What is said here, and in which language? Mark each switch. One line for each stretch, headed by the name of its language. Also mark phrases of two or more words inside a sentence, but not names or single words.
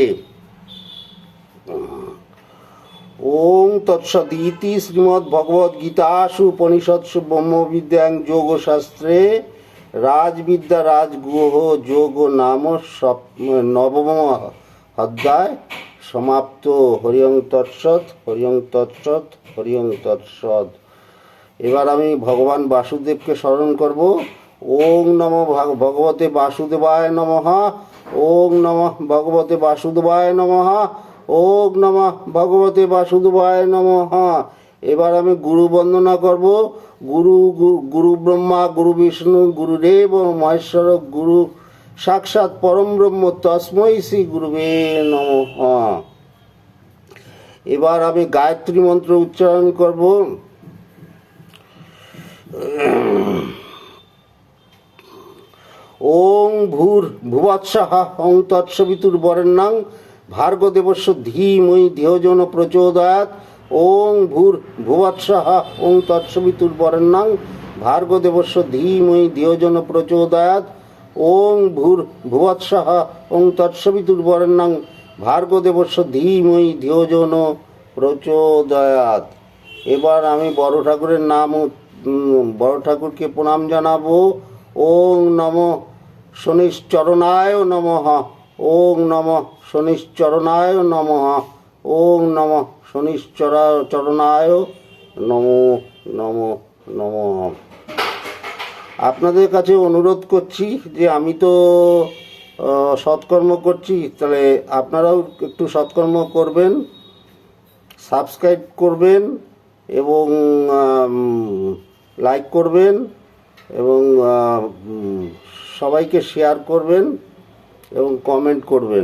Sanskrit: ওং তৎসদিতি শ্রীমদ্ভগবদ্গীতাসু উপনিষৎসু ব্রহ্মবিদ্যাং যোগশাস্ত্রে রাজবিদ্যা রাজগুহ যোগ নাম নবম অধ্যায় সমাপ্ত। হরিং তৎসৎ, হরিং তৎসৎ, হরিং তৎসৎ।
Bangla: এবার আমি ভগবান বাসুদেবকে স্মরণ করব।
Sanskrit: ওং নমঃ ভগবতে বাসুদেবায় নমঃ। ওং নমঃ ভগবতে বাসুদেবায় নমঃ। ওং নমঃ ভগবতে বাসুদেবায় নমঃ।
Bangla: এবার আমি গুরু বন্দনা করব।
Sanskrit: গুরু ব্রহ্মা, গুরু বিষ্ণু, গুরুদেব মহেশ্বর, গুরু সাক্ষাৎ পরম ব্রহ্ম, তস্মৈ শ্রী গুরুবে নমঃ।
Bangla: এবার আমি গায়ত্রী মন্ত্র উচ্চারণ করব।
Sanskrit: ওং ভূর ভুবৎসঃ ওং তৎসবিতুর্বরেণ্যং ভার্গদেবস্য ধীমহি ধিয়ো যো নঃ প্রচোদয়াৎ। ওং ভূর ভুবৎসঃ ওং তৎসবিতুর্বরেণ্যং ভার্গদেবস্য ধীমহি ধিয়ো যো নঃ প্রচোদয়াৎ। ওং ভূর ভুবৎসঃ ওং তৎসবিতুর্বরেণ্যং ভার্গদেবস্য ধীমহি ধিয়ো যো নঃ প্রচোদয়াৎ।
Bangla: এবার আমি বড় ঠাকুরের নাম, বড় ঠাকুরকে প্রণাম জানাবো।
Sanskrit: ওং নমঃ শনিশ্চরণায় নমঃ। ওং নমঃ শনিশ্চরণায় নমঃ। ওং নমঃ শনিশ্চরণায় নমো নমো নমঃ।
Bangla: আপনাদের কাছে অনুরোধ করছি যে আমি তো সৎকর্ম করছি, তাহলে আপনারাও একটু সৎকর্ম করবেন, সাবস্ক্রাইব করবেন এবং লাইক করবেন এবং সবাইকে শেয়ার করবেন এবং কমেন্ট করবেন।